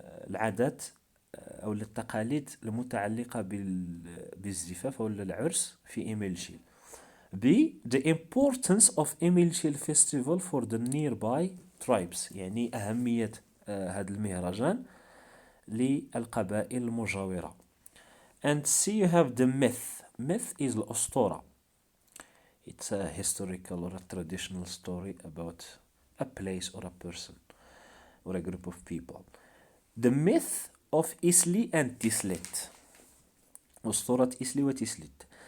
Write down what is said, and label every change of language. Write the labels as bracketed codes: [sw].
[ar] العادات أو التقاليد المتعلقة بالزفاف أو العرس في إميلشيل. [en] B. The importance of Imilchil festival for the nearby tribes. [ar] يعني أهمية هذا المهرجان للقبائل المجاورة. [en] And C, you have the myth. Myth is الأسطورة. It's a historical or a traditional story about a place or a person or a group of people. The myth of Isli and Tislit. [ar] أسطورة إسلي وتسليت.